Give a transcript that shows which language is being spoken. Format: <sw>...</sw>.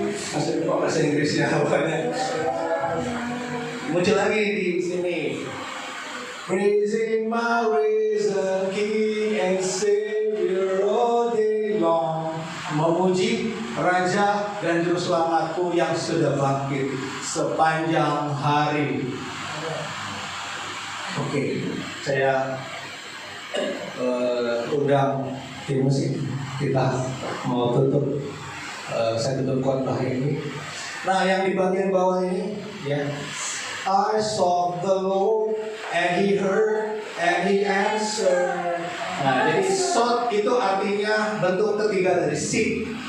<id>Masih lupa bahasa Inggrisnya apanya. Muncul lagi di sini.</id> <en>Praising my risen King and Savior all day long.</en> <id>Memuji Raja dan Juru Selamatku yang sudah bangkit sepanjang hari. Oke, saya undang tim musik kita mau tutup. Saya tutup khotbah ini. Nah, yang di bagian bawah ini, ya.</id> <en>I sought the Lord and He heard and He answered.</en> <id>Nah, jadi sought itu artinya bentuk ketiga dari seek.</id>